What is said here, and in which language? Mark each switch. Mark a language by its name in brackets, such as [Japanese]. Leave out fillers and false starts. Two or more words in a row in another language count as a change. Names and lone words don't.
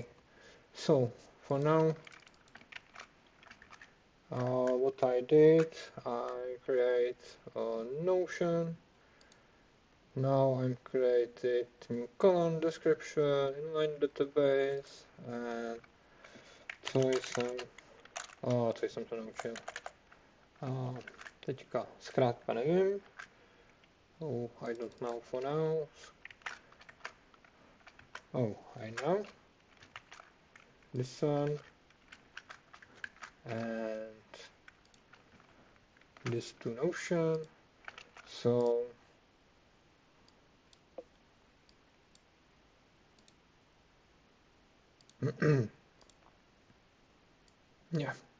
[English] So, for now, what I did, I create a Notion. Now I'm created new column description, inline database, and [Czech] co jsem to naučil. Teďka zkrátka nevím. [English] Oh, I don't know for now. Oh, I know. This one. And this to Notion. So yeah.